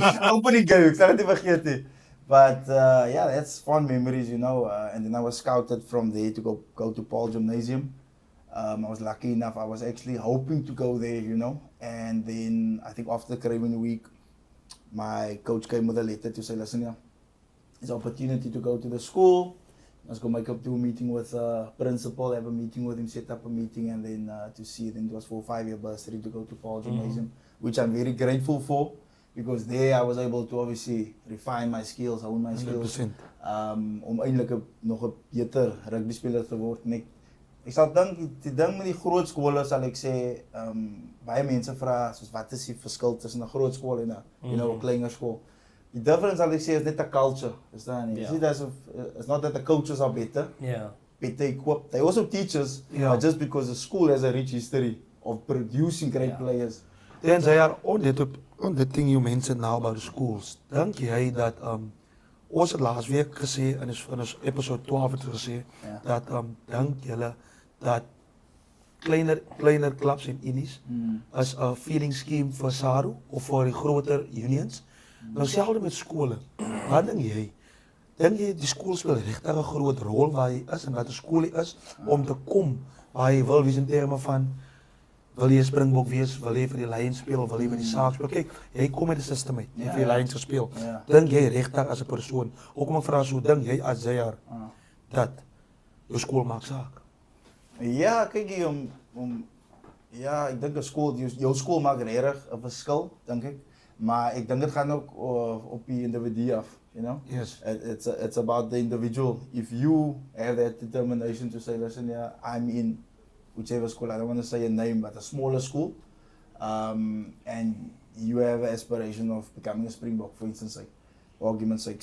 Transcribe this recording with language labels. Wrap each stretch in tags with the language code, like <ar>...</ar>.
<af>Open die game, ek sal dit nie vergeet nie.</af> <en>But yeah, that's fun memories, you know. And then I was scouted from there to go to Paul Gymnasium. I was lucky enough, I was actually hoping to go there, you know. And then I think after the Caribbean week, my coach came with a letter to say, listen, yeah, it's an opportunity to go to the school. Let's go do a meeting with principal, have a meeting with him, set up a meeting, and then to see, then it was for a 5-year bursary to go to Paul Gymnasium, which I'm very grateful for, because there I was able to obviously refine my skills, hone my skills,</en> <af>om eintlik nog 'n beter rugby speler te word. Ek sal dink die ding met die groot skole sal ek sê, baie mense vra soos wat is die verskil tussen 'n groot skool en 'n</af> <en>you know,</en> <af>'n kleiner skool.</af> <en>The difference</en> <af>sal ek sê is net 'n culture, verstaan jy?</af> <en>It's not that the coaches are better equipped. They also teach us, but just because the school has a rich history of producing great players. Then Zayar, on the thing you mentioned now about the schools,</en> <af>dink jy dat ons het laas week gesê in ons episode 12 het gesê dat dink julle dat kleiner clubs en unies as 'n feeding scheme vir SARU of vir die groter unions? Nou selfs met skole. Wat dink jy? Dink jy die skool speel regtig 'n groot rol waar hy is en wat 'n skool is om te kom waar hy wil wees in terme van wil jy 'n Springbok wees, wil jy vir die Lions speel, wil jy vir die Sharks speel? Kyk, jy kom met 'n system uit. Jy het vir die Lions gespeel. Dink jy regtig as 'n persoon? Hoekom ek vra so, dink jy as Zayar dat jou skool maak saak? Ja, kyk hier ja, ek dink 'n skool, jou skool maak regtig 'n verskil, dink ek. Maar ek dink dit gaan ook op die individu af,</af> <en>you know. Yes. It's about the individual. If you have that determination to say, listen, yeah, I'm in whichever school, I don't want to say a name, but a smaller school, and you have an aspiration of becoming a Springbok, for instance, like, for argument's sake.</en>